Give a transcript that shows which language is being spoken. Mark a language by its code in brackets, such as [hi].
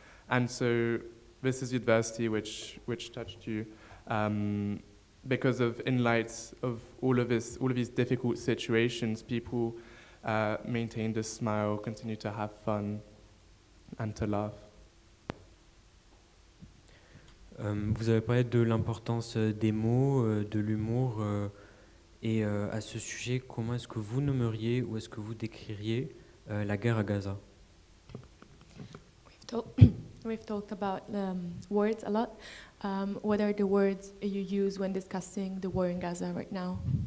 [en] And so this is the adversity which touched you. Because of, in light of all of these difficult situations, people maintained a smile, continued to have fun, and to laugh. [fr] Vous avez parlé de l'importance des mots, de l'humour, et à ce sujet, comment est-ce que vous nommeriez ou est-ce que vous décririez la guerre à Gaza? [en] We've talked about words a lot. What are the words you use when discussing the war in Gaza right now?